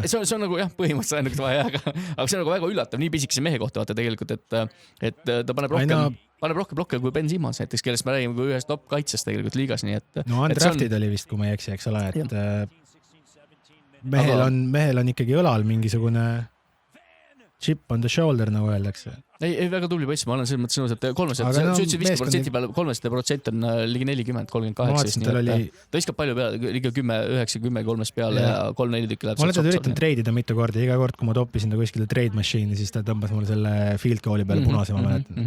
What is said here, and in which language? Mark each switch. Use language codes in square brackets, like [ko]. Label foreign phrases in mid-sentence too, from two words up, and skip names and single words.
[et] See on nagu jah, põhimõtteliselt ainult vahe, aga see on nagu väga üllatav, nii pisikese mehe kohta vaata tegelikult, et ta paneb rohkem blokke kui Ben Simmons näiteks, kellest me räägime kui ühest top kaitsest tegelikult liigas, nii et... No undrafted oli vist, kui ma ei eksi, eks ole, et mehel on ikkagi õlal mingisugune [en] chip on the shoulder, [et] nagu öeldakse. Ei, väga tubli poiss, ma olen selles mõttes nõus, et 3% peale 3% on ligi 40, 38. Ta iskab palju peale, ligi 9-10 kolmest peale ja 3-4 tükki läheb. Ma olen teda üritanud treidida mitu korda, iga kord, kui ma toppisin ta kuskile [en] trade machine'i, [et] siis ta tõmbas mulle selle [en] field goal'i [et] peale punase, ma mäletan.